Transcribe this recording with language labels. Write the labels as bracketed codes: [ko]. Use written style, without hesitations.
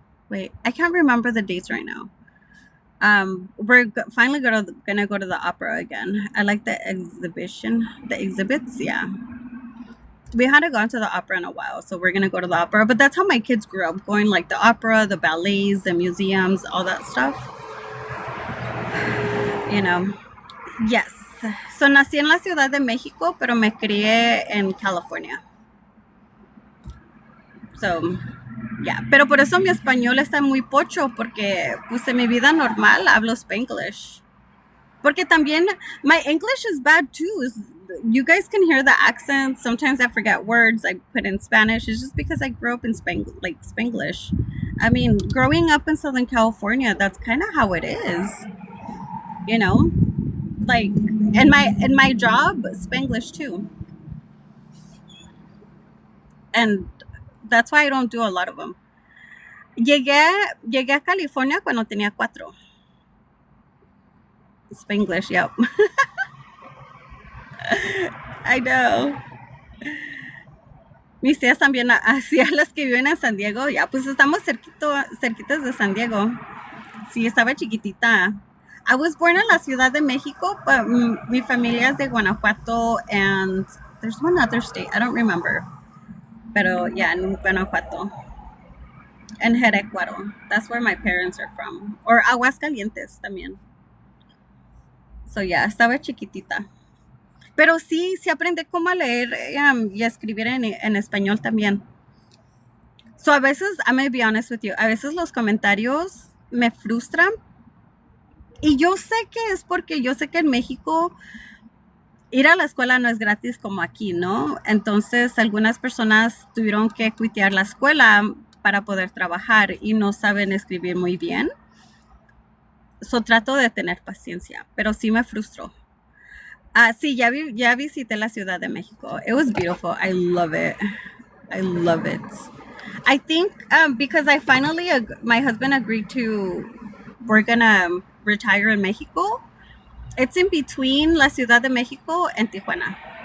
[en] Wait, I can't remember the dates right now. We're finally gonna go to the opera again. I like the exhibits. Yeah, we hadn't gone to the opera in a while, so we're gonna go to the opera. But that's how my kids grew up, going like the opera, the ballets, the museums, all that stuff. Yes. [es] So nací en la Ciudad de México, pero me crié en California. So yeah, pero por eso mi español está muy pocho, porque pues en mi vida normal hablo Spanglish. Porque también [en] my English is bad too. You guys can hear the accent. Sometimes I forget words I put in Spanish. It's just because I grew up in Spanglish. I mean, growing up in Southern California, that's kind of how it is. Like in my job, Spanglish too. And that's why I don't do a lot of them. [es] Llegué a California cuando tenía 4. [en] Spanglish, yep. I know. [es] Mis tías también, así a las que viven en San Diego, ya pues estamos cerquitas de San Diego. Sí, estaba chiquitita. [en] I was born in la Ciudad de México, but [es] mi familia es de Guanajuato, [en] and there's one other state, I don't remember. [es] Pero yeah, en Guanajuato. And Jerecuaro. [en] That's where my parents are from. [es] Or Aguascalientes también. So yeah, estaba chiquitita. Pero sí aprendí cómo leer y escribir en español también. So a veces, [en] I'm going to be honest with you, [es] a veces los comentarios me frustran. Y yo sé que es porque yo sé que en México ir a la escuela no es gratis como aquí, ¿no? Entonces algunas personas tuvieron que cuitear la escuela para poder trabajar y no saben escribir muy bien. So trato de tener paciencia, pero sí me frustró. Sí, ya visité la Ciudad de México. [en] It was beautiful. I love it. I love it. I think because I finally, my husband agreed to, we're gonna retire in Mexico. It's in between la Ciudad de México and Tijuana.